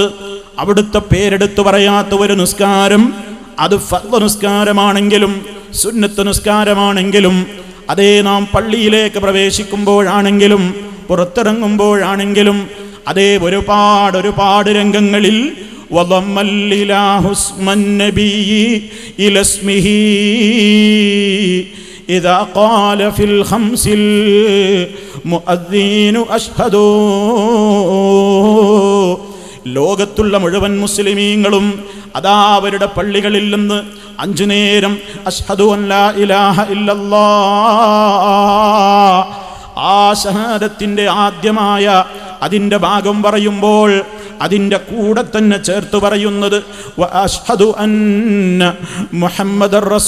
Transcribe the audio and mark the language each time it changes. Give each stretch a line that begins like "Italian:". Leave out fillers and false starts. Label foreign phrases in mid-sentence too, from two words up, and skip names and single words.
Malayalam: അവിടുത്തെ പേരെടുത്തു പറയാത്ത ഒരു നിസ്കാരം, അത് ഫർദ് നിസ്കാരമാണെങ്കിലും സുന്നത്ത് നിസ്കാരമാണെങ്കിലും, അതേ നാം പള്ളിയിലേക്ക് പ്രവേശിക്കുമ്പോഴാണെങ്കിലും പുറത്തിറങ്ങുമ്പോഴാണെങ്കിലും, അതേ ഒരുപാട് രംഗങ്ങളിൽ
Arabic: إذا قال في الخمس المؤذن أشهد.
Malayalam: ലോകത്തുള്ള മുഴുവൻ മുസ്ലിമീങ്ങളും അതാ അവരുടെ പള്ളികളിൽ നിന്ന് 5 നേരം
Arabic: أشهد أن لا إله إلا الله,
Malayalam: ആ ഷഹാദത്തിന്റെ ആദ്യമായ അതിൻ്റെ ഭാഗം പറയുമ്പോൾ അതിൻ്റെ കൂടെ തന്നെ ചേർത്ത് പറയുന്നത്
Arabic: وأشهد أن محمدا